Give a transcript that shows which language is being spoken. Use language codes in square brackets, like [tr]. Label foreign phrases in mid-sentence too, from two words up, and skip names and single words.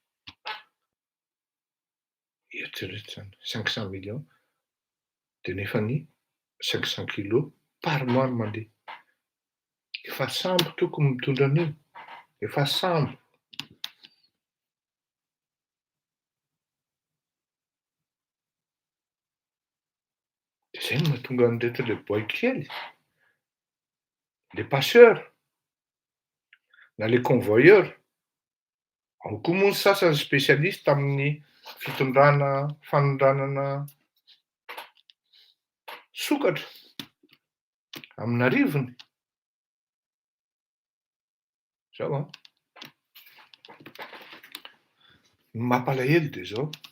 [mg] Eritreretra zany 500 millions dia nefa ny 500 kilos [fr] par mois [mg] no mandeha. Efa sambo tokony mitondra an'io, efa sambo. Dia zay no mahatonga an'ireto le boy kely, [fr] les passeurs na les convoyeurs. [mg] Ao koa moa ny sasany spécialiste amin'ny fitondrana, fanondranana sokatra amina rivony. Zao a. Ny mampalahelo dia zao.